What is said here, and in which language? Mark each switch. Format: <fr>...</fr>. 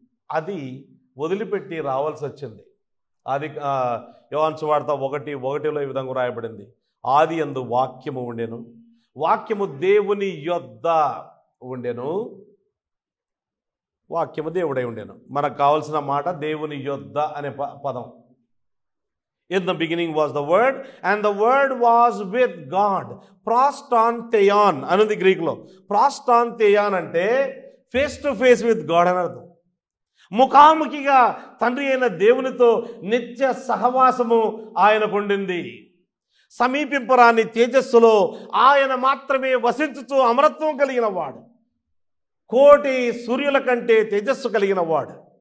<te>అది వదిలిపెట్టి రావాల్సి వచ్చింది. అది యోహాను సువార్త 1:1లో ఈ విధంగా రాయబడింది. ఆది యందు వాక్యము ఉండెను, వాక్యము దేవుని యొద్ద ఉండెను, వాక్యము దేవుడై ఉండెను. మనకు కావాల్సిన మాట దేవుని యొద్ద అనే పదం.</te> <en>In the beginning was the word and the word was with God.</en> <te>Proston theon అనుంది గ్రీకులో. ప్రాస్టాన్ థెయాన్ అంటే</te> <en>face to face with God</en> <te>అని అర్థం. ముఖాముఖిగా తండ్రి అయిన దేవునితో నిత్య సహవాసము ఆయనకు ఉండింది. సమీపింపరాని తేజస్సులో ఆయన మాత్రమే వసించుతూ అమరత్వం కలిగిన వాడు, కోటి సూర్యుల కంటే తేజస్సు కలిగిన వాడు.</te>